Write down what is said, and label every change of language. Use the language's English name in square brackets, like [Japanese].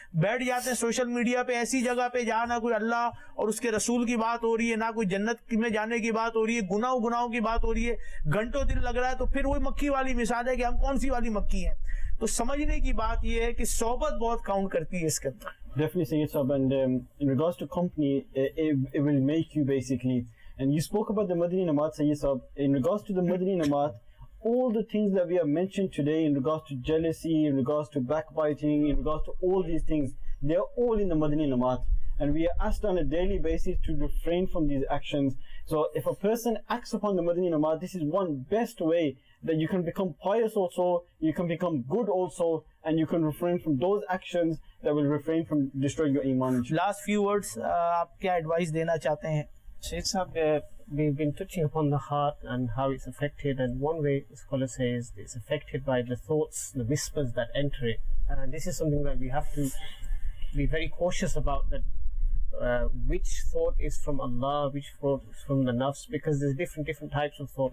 [Urdu] بیٹھ جاتے ہیں سوشل میڈیا پہ ایسی جگہ پہ جہاں نہ کوئی اللہ اور اس کے رسول کی بات ہو رہی ہے نہ کوئی جنت میں جانے کی بات ہو رہی ہے گناہوں کی بات ہو رہی ہے گھنٹوں دل لگ رہا ہے. تو پھر وہی مکھی والی مثال ہے کہ ہم کون سی والی مکھی ہیں. تو سمجھنے کی بات یہ ہے کہ صحبت بہت کاؤنٹ کرتی ہے اس کے اندر. [English] Definitely Sayyid Sahab, and in regards to company, it will make you basically. And you spoke about the Madani Namat, Sayyid Sahab. In regards to the Madani Namat, all the things that we have mentioned today in regards to jealousy, in regards to backbiting, in regards to all these things, they are all in the Madani Namat. And we are asked on a daily basis to refrain from these actions. So if a person acts upon the Madani Namat, this is one best way that you can become pious also, you can become good also, and you can refrain from those actions that will refrain from destroying your iman. Last few words [Urdu] آپ کیا advice دینا چاہتے ہیں؟ [English] Shaykh Sahab, we've been touching upon the heart and how it's affected, and one way scholars say is it's affected by the thoughts, the whispers that enter it. And this is something that we have to be very cautious about, that which thought is from Allah, which thought is from the nafs, because there's different types of thought.